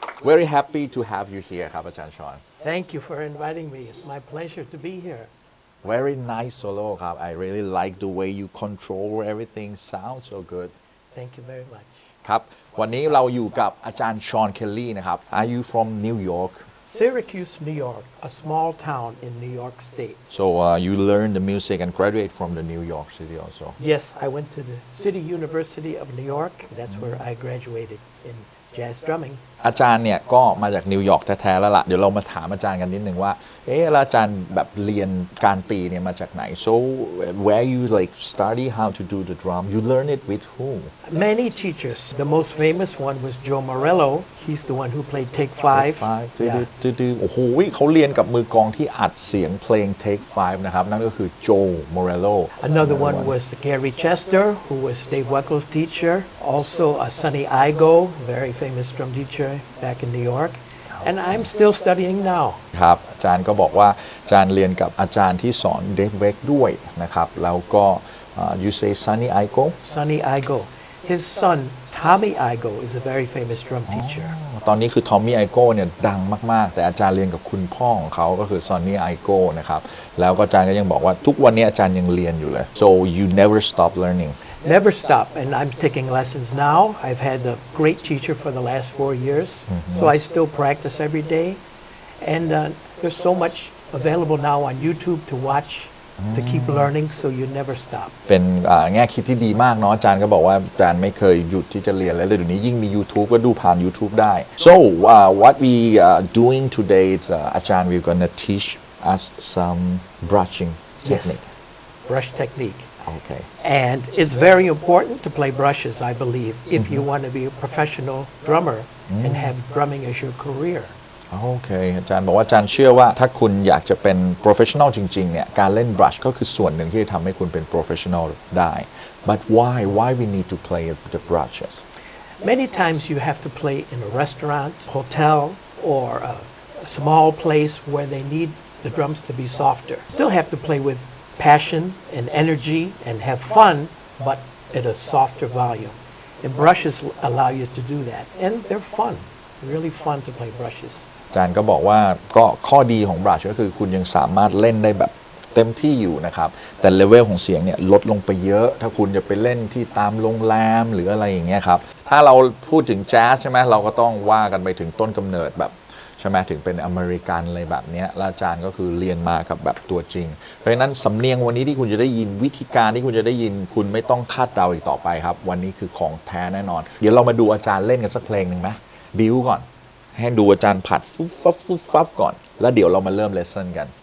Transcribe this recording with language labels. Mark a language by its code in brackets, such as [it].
[en] Very happy to have you here [th] ครับอาจารย์ชอน [en] Thank you for inviting me. It's my pleasure to be here. Very nice solo [th] ครับ [en] I really like the way you control everything sounds so good Thank you very much. [th] ครับวันนี้เราอยู่กับอาจารย์ชอนเคลลี่นะครับ [en] Are you from New York Syracuse, New York, a small town in New York State. So you learn the music and graduate from the New York City also Yes, I went to the City University of New York. That's where I graduated in jazz drumming. [th] อาจารย์เนี่ยก็มาจากนิวยอร์กแท้ๆแล้วล่ะเดี๋ยวเรามาถามอาจารย์กันนิดนึงว่าแล้วอาจารย์แบบเรียนการตีเนี่ยมาจากไหน [en] So where you like study how to do the drum you learn it with who Many teachers. The most famous one was Joe Morello. He's the one who played Take Five. Yeah. [th] โอ้โหเขาเรียนกับมือกลองที่อัดเสียงเพลง Take Five นะครับนั่นก็คือโจโมเรโล [en] Another one was Gary Chester, who was Dave Weckler's teacher. Also Sonny Igo, very famous drum teacher back in New York. And I'm still studying now. [th] ครับอาจารย์ก็บอกว่าอาจารย์เรียนกับอาจารย์ที่สอนเดฟเวกด้วยนะครับแล้วก็ [en] you say Sonny Igo Sonny Igo. His son, Tommy Igo, is a very famous drum teacher. [th] ตอนนี้คือทอมมี่ไอโก้เนี่ยดังมากๆแต่อาจารย์เรียนกับคุณพ่อของเขาก็คือซอนนี่ไอโก้นะครับแล้วก็อาจารย์ก็ยังบอกว่าทุกวันนี้อาจารย์ยังเรียนอยู่เลย [en] so you never stop learning Never stop, and I'm taking lessons now. I've had a great teacher for the last 4 years, so I still practice every day. And there's so much available now on YouTube to watch, to keep learning, so you never stop. [th] เป็นแง่คิดที่ดีมากเนาะอาจารย์ก็บอกว่าอาจารย์ไม่เคยหยุดที่จะเรียนเลยเดี๋ยวนี้ยิ่งมี YouTube ก็ดูผ่าน YouTube ได้ [en] so what we doing today is [th] อาจารย์ [en] we're gonna teach us some brushing technique Yes, brush technique. okay And it's very important to play brushes, I believe, if you want to be a professional drummer and have drumming as your career. [th] โอเคอาจารย์บอกว่าอาจารย์เชื่อว่าถ้าคุณอยากจะเป็น professional จริงๆเนี่ยการเล่น brush ก็คือส่วนหนึ่งที่จะทำให้คุณเป็น professional ได้ [en] but why we need to play the brushes Many times you have to play in a restaurant, hotel, or a small place where they need the drums to be softer. Still have to play with passion and energy and have fun, but at a softer volume. And brushes allow you to do that. And they're fun, really fun to play brushes. [th] อาจารย์ก็บอกว่าก็ข้อดีของ brush ก็คือคุณยังสามารถเล่นได้แบบเต็มที่อยู่นะครับแต่เลเวลของเสียงเนี่ยลดลงไปเยอะถ้าคุณจะไปเล่นที่ตามโรงแรมหรืออะไรอย่างเงี้ยครับถ้าเราพูดถึงแจ๊สใช่ไหมเราก็ต้องว่ากันไปถึงต้นกำเนิดแบบ ใช่ไหมถึงเป็นอเมริกันอะไรแบบนี้แล้วอาจารย์ก็คือเรียนมากับแบบตัวจริงเพราะฉะนั้นสำเนียงวันนี้ที่คุณจะได้ยินวิธีการที่คุณจะได้ยินคุณไม่ต้องคาดเดาอีกต่อไปครับวันนี้คือของแท้แน่นอนเดี๋ยวเรามาดูอาจารย์เล่นกันสักเพลงหนึ่งไหมบิวก่อนให้ดูอาจารย์ผัดฟุบฟับก่อนแล้วเดี๋ยวเรามาเริ่มเลสเซ่นกัน